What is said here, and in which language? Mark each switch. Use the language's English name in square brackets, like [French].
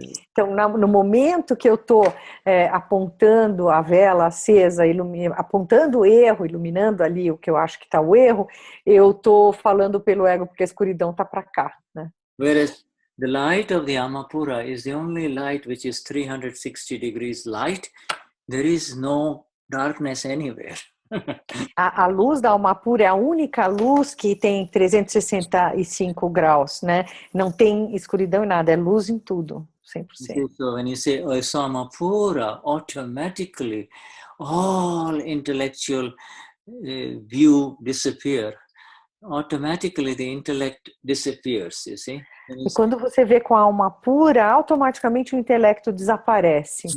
[Portuguese] Então, no momento que eu estou apontando a vela acesa, apontando o erro, iluminando ali o que eu acho que está o erro, eu estou falando pelo ego porque a escuridão está para cá, né? [English] Whereas the light of the Amapura is the only light which is 360 degrees light. There is no darkness anywhere. [Portuguese] A luz da alma pura é a única luz que tem 365 graus, né? Não tem escuridão em nada, é luz em tudo, 100%. [English] So when you say Osama Pura, automatically all intellectual view disappear. Automatically the intellect disappears, you see. [Portuguese] E quando você vê com a alma pura, automaticamente o intelecto desaparece.